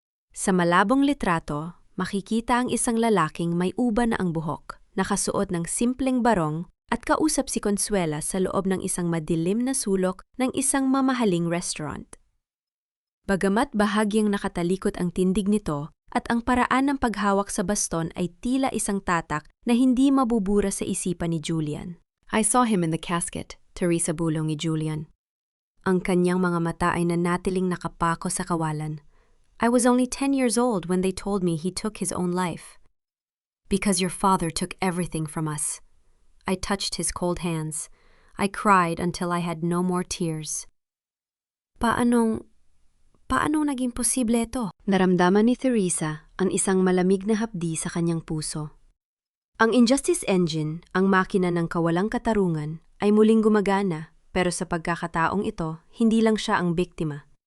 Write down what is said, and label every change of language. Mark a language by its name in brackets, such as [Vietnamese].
[Filipino] Sa malabong litrato, makikita ang isang lalaking may uba na ang buhok, nakasuot ng simpleng barong at kausap si Consuela sa loob ng isang madilim na sulok ng isang mamahaling restaurant. Bagamat bahagyang nakatalikod ang tindig nito at ang paraan ng paghawak sa baston ay tila isang tatak na hindi mabubura sa isipan ni Julian. [English] I saw him in the casket, Teresa, [Filipino] bulong ni Julian. Ang kanyang mga mata ay nanatiling nakapako sa kawalan. [English] I was only 10 years old when they told me he took his own life. Because your father took everything from us. I touched his cold hands. I cried until I had no more tears. [Filipino] Paano naging posible ito? Naramdaman ni Teresa ang isang malamig na hapdi sa kanyang puso. Ang Injustice Engine, ang makina ng kawalang katarungan, ay muling gumagana, pero sa pagkakataong ito, hindi lang siya ang biktima.